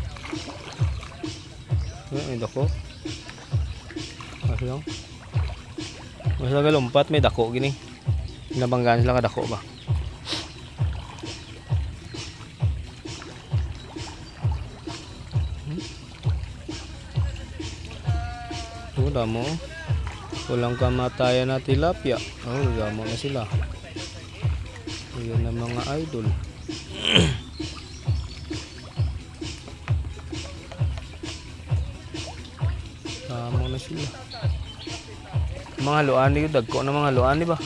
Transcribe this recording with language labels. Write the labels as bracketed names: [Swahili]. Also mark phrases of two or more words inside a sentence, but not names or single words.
[Hiligaynon] May dako. Aslang. Mas nagalumpat may dako gini. Nabanggaan sila ka dako ba? Damo. [Filipino] Walang kamatayan na tilapia. [Hiligaynon] Oh, damo na sila. Ayan na mga idol. Damo na sila. Mga luani yun. Dagko na mga luani ba?